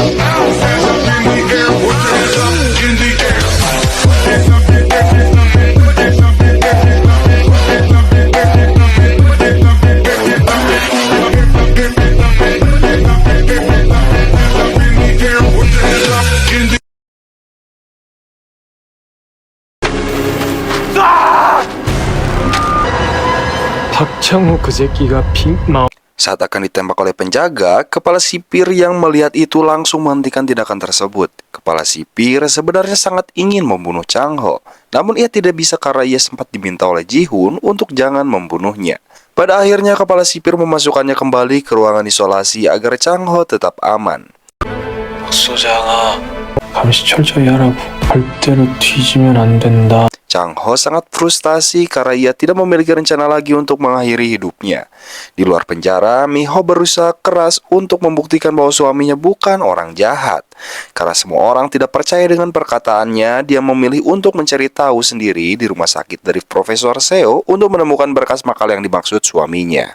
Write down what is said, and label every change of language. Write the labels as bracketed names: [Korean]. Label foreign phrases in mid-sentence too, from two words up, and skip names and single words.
[English] Hands up in the air, put your hands up in the air. Hands up in the air, hands up in the air, hands up in the air, hands up in the air, hands up in the air, hands up in the air, hands up in the air, hands up in the air, hands up in the air, hands up in the air, put your hands up in the air. [Korean] 박창호 그 새끼가 빅마우 [Indonesian] Saat akan ditembak oleh penjaga, kepala sipir yang melihat itu langsung menghentikan tindakan tersebut. Kepala sipir sebenarnya sangat ingin membunuh Chang Ho, namun ia tidak bisa karena ia sempat diminta oleh Ji-hun untuk jangan membunuhnya. Pada akhirnya kepala sipir memasukkannya kembali ke ruangan isolasi agar Chang Ho tetap aman. [Korean] 소장아 감시 철저히 하라고 절대로 뒤지면 안 된다. [Indonesian] Chang Ho sangat frustasi karena ia tidak memiliki rencana lagi untuk mengakhiri hidupnya. Di luar penjara, Mi-ho berusaha keras untuk membuktikan bahwa suaminya bukan orang jahat. Karena semua orang tidak percaya dengan perkataannya, dia memilih untuk mencari tahu sendiri di rumah sakit dari Profesor Seo untuk menemukan berkas makal yang dimaksud suaminya.